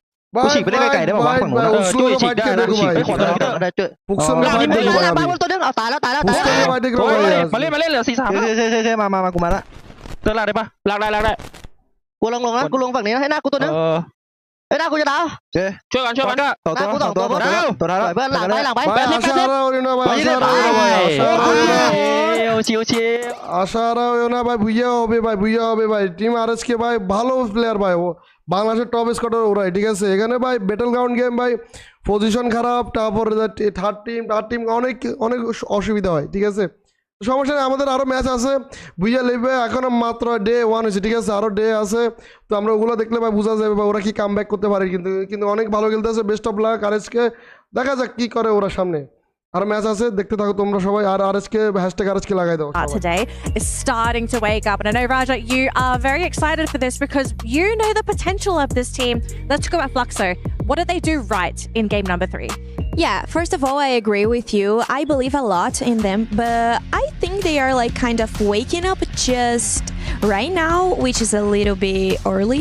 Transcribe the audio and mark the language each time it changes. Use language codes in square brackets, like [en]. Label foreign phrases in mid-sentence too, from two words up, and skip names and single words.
[th] กูฉีกไปได้ไกลๆได้ป่าววะฝั่งนู้นจุ้ยฉีกได้นะฉีกไปขวาตัวได้จุ้ยบ้าบอลตัวนึงเอาตายแล้วมาเล่นเหลือ4-3มากูมาละเติร์ลากได้ปะลากได้กูลงนะกูลงฝั่งนี้นะให้หน้ากูตัวนึงให้หน้ากูจะดาวช่วยกันต่อตัวเพื่อนหลังไปชิว [bn] আশা রাও না ভাই ভুইয়া হবে ভাই টিম আরএসকে ভাই ভালো প্লেয়ার ভাই ও বাংলাদেশের [en] top squader [bn] ওরাই ঠিক আছে এখানে ভাই ব্যাটল [en] ground game [bn] ভাই পজিশন খারাপ তারপর [en] third team [bn] অনেক অসুবিধা হয় ঠিক আছে সমস্যা নেই আমাদের আরও ম্যাচ আছে বুঝে নেবে এখনো মাত্র ডে 1 হয়েছে ঠিক আছে আরও ডে আছে তো আমরা ওগুলো দেখলে ভাই বোঝা যাবে বা ওরা কি [en] come back [bn] করতে পারে কিন্তু অনেক ভালো খেলতেছে [en] best of luck [bn] আরএসকে দেখা যাক কি করে ওরা সামনে আর ম্যাচ আছে দেখতে থাকো তোমরা সবাই আর আরএসকে #আরএসকে লাগাই দাও [en] today is starting to wake up and I know Raja you are very excited for this because you know the potential of this team. Let's go at Fluxo. What did they do right in game number 3? Yeah, first of all, I agree with you. I believe a lot in them, but I think they are like kind of waking up just right now, which is a little bit early.